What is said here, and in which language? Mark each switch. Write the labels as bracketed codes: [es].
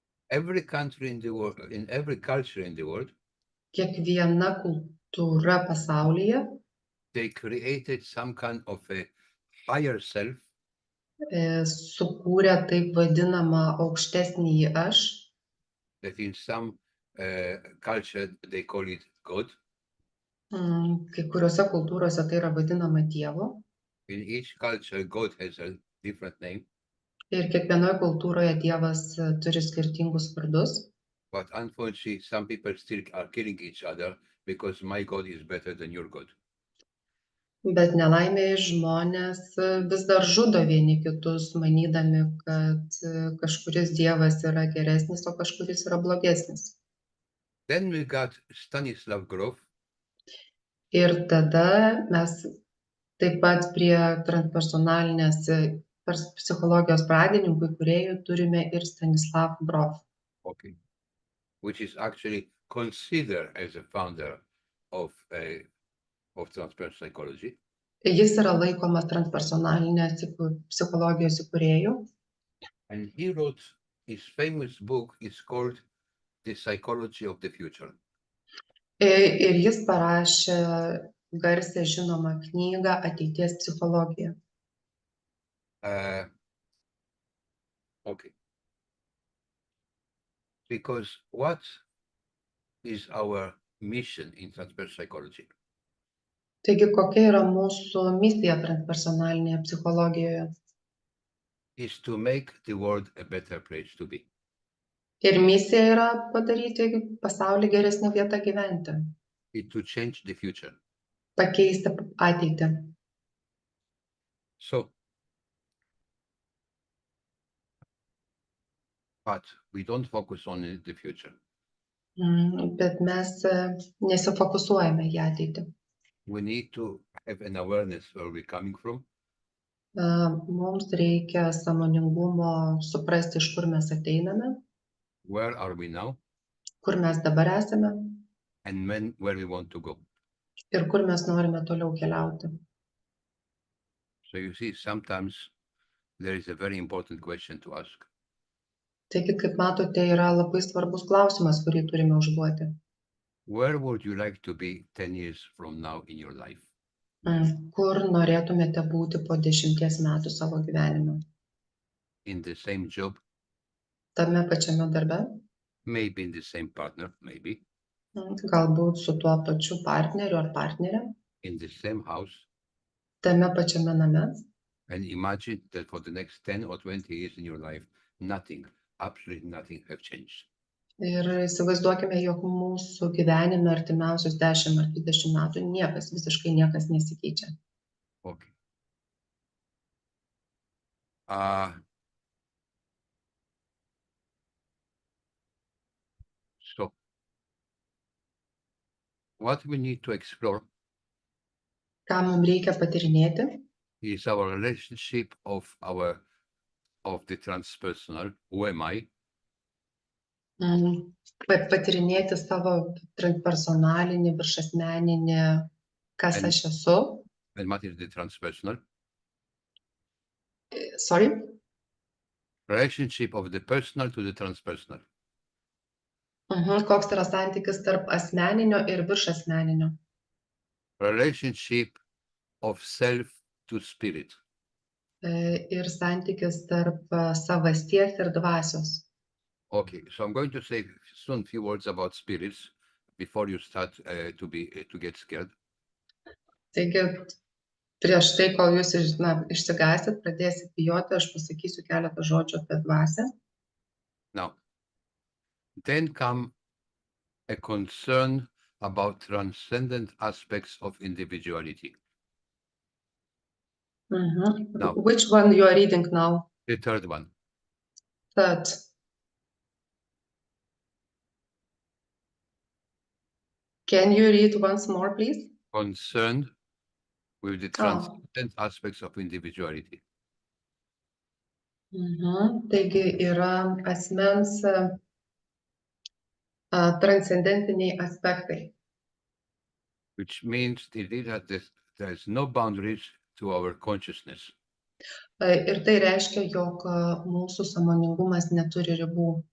[en] Every country in the world, in every culture in the world, [lt] Kiekviena kultūra pasaulyje [en] they created some kind of a higher self [lt] sukūrė taip vadinamą aukštesnįjį aš. [en] that in some culture they call it God. [lt] Kai kuriuose kultūrose tai yra vadinama Dievu. [en] In each culture, God has a different name, [lt] Ir kiekvienoje kultūroje Dievas turi skirtingus vardus. [en] but unfortunately, some people still are killing each other because my God is better than your God. [lt] Bet nelaimėje žmonės vis dar žudo vieni kitus, manydami, kad kažkuris dievas yra geresnis, o kažkuris yra blogesnis. [en] Then we got Stanislav Grof, [lt] Ir tada mes taip pat prie transpersonalinės psichologijos pradininkų įkūrėjų turime ir Stanislav Grof, [en] okay, which is actually considered as a founder of transpersonal psychology. [lt] Jis yra laikomas transpersonalinės psichologijos įkūrėjų. [en] And he wrote his famous book, is called The Psychology of the Future. [lt] Ir jis parašė garsią žinomą knygą Ateities psichologija. [en] Okay. Because what is our mission in transpersonal psychology? [lt] Taigi, kokia yra mūsų misija transpersonalinėje psichologijoje? [en] Is to make the world a better place to be. [lt] Ir misija yra padaryti pasaulį geresnę vietą gyventi, [en] Is to change the future. [lt] pakeisti ateitį. [en] So, but we don't focus on the future. [lt] Bet mes nesifokusuojame į ateitį. [en] We need to have an awareness where we're coming from, [lt] Mums reikia sąmoningumo suprasti, iš kur mes ateiname, [en] where are we now, [lt] kur mes dabar esame [en] and where we want to go. [lt] ir kur mes norime toliau keliauti. [en] So you see, sometimes there is a very important question to ask. [lt] Taigi, kaip matote, yra labai svarbus klausimas, kurį turime užduoti. [en] Where would you like to be 10 years from now in your life? [lt] Kur norėtumėte būti po 10 metų savo gyvenime? [en] In the same job, [lt] Tame pačiame darbe? [en] maybe in the same partner, maybe [lt] Galbūt su tuo pačiu partneriu ar partnerė? [en] in the same house, [lt] Tame pačiame name? [en] and imagine that for the next 10 or 20 years in your life, nothing, absolutely nothing have changed. [lt] Ir įsivaizduokime, jog mūsų gyvenime artimiausius 10 ar 20 metų visiškai niekas nesikeičia. [en] Okay. So, what we need to explore [lt] Ką mums reikia patyrinėti, [en] is our relationship of the transpersonal, who am I, [lt] patyrinėti savo transpersonalinį, viršasmeninį, kas aš esu. [en] and what is the transpersonal, Sorry? relationship of the personal to the transpersonal. [lt] Koks yra santykis tarp asmeninio ir viršasmeninio? [en] Relationship of self to spirit. [lt] Ir santykis tarp savasties ir dvasios. [en] Okay, so I'm going to say soon a few words about spirits before you start to get scared. [lt] Taigi, prieš tai, kol jūs išsigąsit, pradėsit bijoti, aš pasakysiu keletą žodžių apie dvasią. [en] Now, then come a concern about transcendent aspects of individuality. Now. Which one you are reading now? The third one. Third. Can you read once more, please? Concerned with the transcendent aspects of individuality. [lt] Taigi yra asmens transcendentiniai aspektai. [en] Which means that there's no boundaries to our consciousness. [lt] Ir tai reiškia, jog mūsų sąmoningumas neturi ribų.